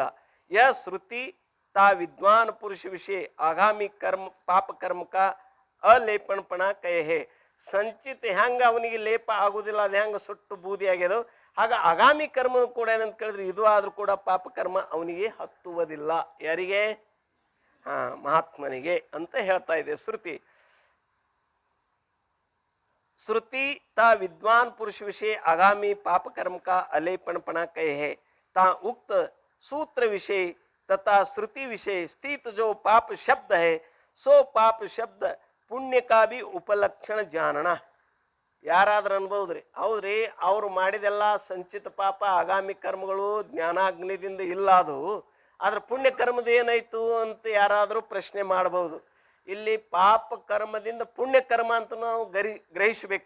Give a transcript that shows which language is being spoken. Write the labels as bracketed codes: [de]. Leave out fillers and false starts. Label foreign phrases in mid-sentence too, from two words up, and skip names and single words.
[hi] श्रुति ता विद्वान पुरुष विषय आगामी कर्म पापकर्म का अलेपनपना कहे. [kn] ಸಂಚಿತ ಹೆಂಗೆ ಅವನಿಗೆ ಲೇಪ ಆಗುವುದಿಲ್ಲ, ಅದು ಹೆಂಗೆ ಸುಟ್ಟು ಬೂದಿ ಆಗ್ಯದೋ ಆಗ ಆಗಾಮಿ ಕರ್ಮ ಕೂಡ ಏನಂತ ಕೇಳಿದ್ರೆ ಇದು ಆದರೂ ಕೂಡ ಪಾಪಕರ್ಮ ಅವನಿಗೆ ಹತ್ತುವುದಿಲ್ಲ. ಯಾರಿಗೆ? ಮಹಾತ್ಮನಿಗೆ ಅಂತ ಹೇಳ್ತಾ ಇದೆ ಶ್ರುತಿ. [hi] श्रुति ता विद्वान पुरुष विषय आगामी पाप कर्म का अलेपनपना कहे है। ता उक्त सूत्र विषय तथा श्रुति विषय स्थित जो पाप शब्द है सो पाप शब्द पुण्य का भी उपलक्षण जानना. [kn] ಯಾರಾದ್ರೂ ಅನ್ಬೋದ್ರಿ, ಹೌದ್ರಿ ಅವ್ರು ಮಾಡಿದೆಲ್ಲ ಸಂಚಿತ ಪಾಪ ಆಗಾಮಿ ಕರ್ಮಗಳು ಜ್ಞಾನಾಗ್ನಿದಿಂದ ಇಲ್ಲ, ಅದು ಆದ್ರೆ ಪುಣ್ಯ ಕರ್ಮದ ಏನಾಯ್ತು ಅಂತ ಯಾರಾದರೂ ಪ್ರಶ್ನೆ ಮಾಡಬಹುದು. ಇಲ್ಲಿ ಪಾಪ ಕರ್ಮದಿಂದ ಪುಣ್ಯ ಕರ್ಮ ಅಂತ ನಾವು ಗ್ರಹಿಸಬೇಕು.